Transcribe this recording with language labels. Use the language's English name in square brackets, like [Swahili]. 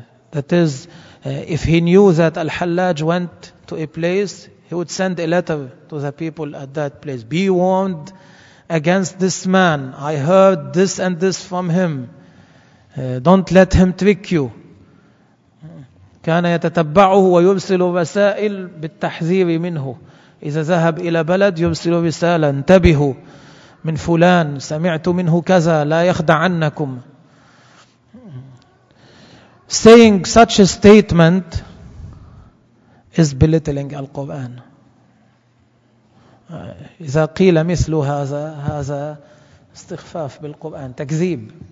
[English] That is, if he knew that Al-Hallaj went to a place, he would send a letter to the people at that place. Be warned against this man. I heard this and this from him. Don't let him trick you. [Arabic] كان يتتبعه ويرسل رسائل بالتحذير منه. إذا ذهب إلى بلد يرسل رسالة, انتبهوا من فلان, سمعت منه كذا, لا يخدعنكم. [English] Saying such a statement is belittling Al-Quran. [Arabic] إذا قيل مثل هذا, هذا استخفاف بالقرآن, تكذيب.